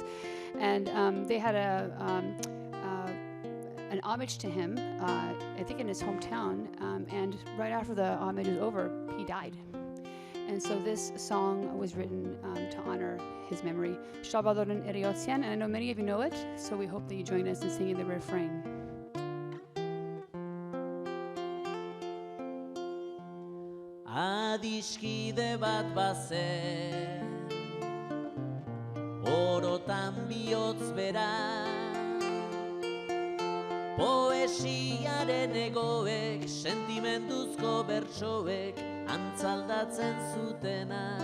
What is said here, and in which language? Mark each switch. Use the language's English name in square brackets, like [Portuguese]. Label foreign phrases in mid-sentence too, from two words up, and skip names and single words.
[English] And they had an homage to him, I think in his hometown. And right after the homage was over, he died. And so this song was written to honor his memory, Salvadorren Eriotzean, and I know many of you know it, so we hope that you join us in singing the refrain. [Basque] Adiskide bat bazen, orotan bihotz bera, poesiaren egoek, sentimenduzko bertsoek, antzaldatzen zutena.